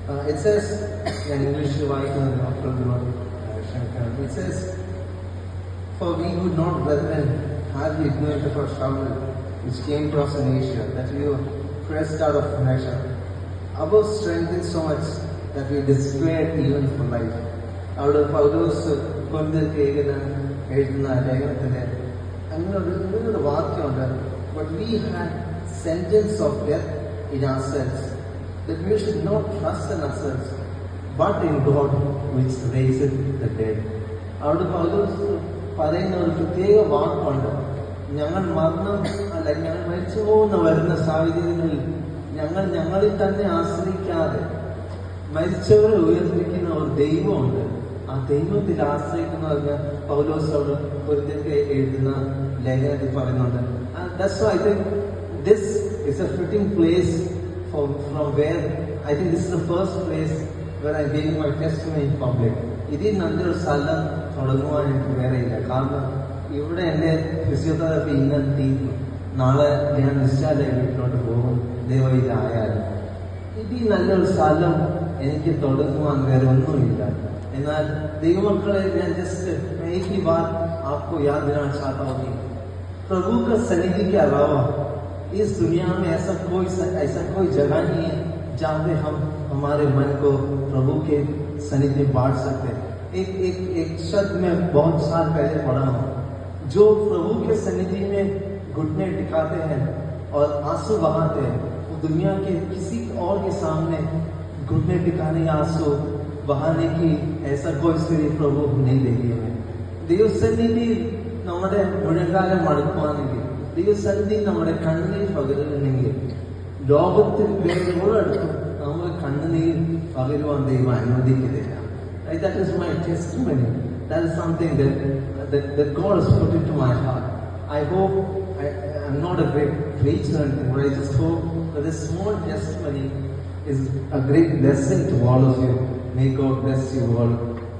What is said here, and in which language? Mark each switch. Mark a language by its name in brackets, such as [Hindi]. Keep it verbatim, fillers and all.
[English] It says, [Malayalam] ഞാൻ ഇംഗ്ലീഷിൽ വായിക്കുന്നത് മക്കളോട് ക്ഷമിക്കണം. [English] It says, for we would not, brethren, have the ignorant of our trouble which came to us in Asia, that we were pressed out of measure. Our strength is so much that we despaired even for life. [Malayalam] അവിടെ പൗലോസ് കൊണ്ട് കേൾക്കുന്ന എഴുതുന്ന ലേഖനത്തിൻ്റെ അങ്ങനെ ഒരു ഇങ്ങനൊരു വാക്യമുണ്ട്. [English] But we had sentence of death in ourselves, that we should not trust in ourselves, but in God which raises the dead. [Malayalam] അവിടെ പൗലോസ് പറയുന്ന ഒരു പ്രത്യേക വാക്കുണ്ട്. ഞങ്ങൾ മരണം അല്ല ഞങ്ങൾ മരിച്ചു പോകുന്ന വരുന്ന സാഹചര്യങ്ങളിൽ ഞങ്ങൾ ഞങ്ങളിൽ തന്നെ ആശ്രയിക്കാതെ മരിച്ചവരെ ഉയർത്തിക്കുന്ന ഒരു ദൈവമുണ്ട്, ആ ദൈവത്തിൽ ആശ്രയിക്കുന്നവർക്ക് പൗലോസോട് കുറിച്ച് എഴുതുന്ന ലേഖനത്തിൽ പറയുന്നുണ്ട്. [English] That's why I think this is a fitting place from from where I think this is the first place where I gave my testimony in public. [Malayalam] ഇതിൽ നല്ലൊരു സ്ഥലം തുടങ്ങുവാനായിട്ട് വേറെയില്ല. കാരണം ഇവിടെ എൻ്റെ ഫിസിയോതെറാപ്പി ഇന്നെത്തി, നാളെ ഞാൻ നിശ്ചാലയ വീട്ടിലോട്ട് പോകും. ദൈവം ഇതായാലും ഇതിൽ നല്ലൊരു സ്ഥലം എനിക്ക് തൊടുക്കുവാൻ വേറെ ഒന്നുമില്ല. എന്നാൽ ദൈവമക്കളെ ഞാൻ ജസ്റ്റ് എനിക്ക് ബാർ [Hindi] आपको याद दिलाना चाहता हूँ, प्रभु का सन्निधि के अलावा इस दुनिया में ऐसा कोई ऐसा कोई जगह नहीं है जहाँ पे हम हमारे मन को प्रभु के सन्निधि में बांट सकते हैं। एक एक एक शब्द में बहुत साल पहले पढ़ा हूँ, जो प्रभु के सन्निधि में घुटने टिकाते हैं और आंसू बहाते हैं, वो दुनिया के किसी और के सामने घुटने टिकाने या आंसू बहाने की ऐसा कोई स्थिति प्रभु नहीं देगी हमें। [Malayalam] ദൈവസന്നിധിയിൽ നമ്മുടെ മുഴങ്കാലം മടുക്കുവാണെങ്കിൽ, ദൈവസന്നിധി നമ്മുടെ കണ്ണുനീർ പകരുന്നുണ്ടെങ്കിൽ, ലോകത്തിൽ വേറെടുത്ത് നമ്മുടെ കണ്ണുനീർ പകരുവാൻ ദൈവം അനുവദിക്കുന്നില്ല. [English] That is my testimony. That is something that that, that God has put into my heart. I hope I am not a great preacher, but I just hope that this small testimony is a great blessing to all of you. May God bless you all.